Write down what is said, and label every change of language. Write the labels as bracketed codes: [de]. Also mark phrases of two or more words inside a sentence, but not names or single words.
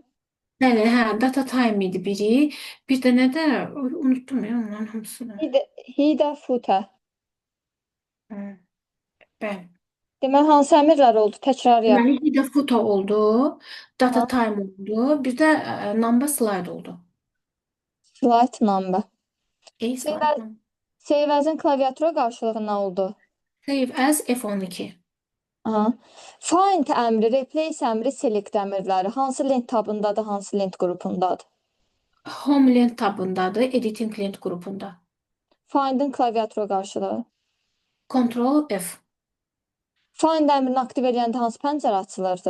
[az] Bəli, hə, [en] data time [az] idi biri. Bir dənə də unutdum ya onların hamısını. [en] header, footer. [az] Hı, bəli. Deməli, hansı əmrlər oldu? Təkrar yap. Deməli, bir də photo oldu, data Ha. time oldu, bir də [en] number slide [az] oldu. [en] Slide number. [az] Slide. [en] Save as- [az] in klaviatura qarşılığı nə oldu? [en] Save as F12. Aha. [az] Find əmri, replace əmri, select əmrləri hansı lent tabındadır, hansı lent qrupundadır? Home lent tabındadır, editing lent qrupunda. Find'in klaviatura qarşılığı. Ctrl F. Find əmrini aktiv edəndə hansı pəncərə açılırdı?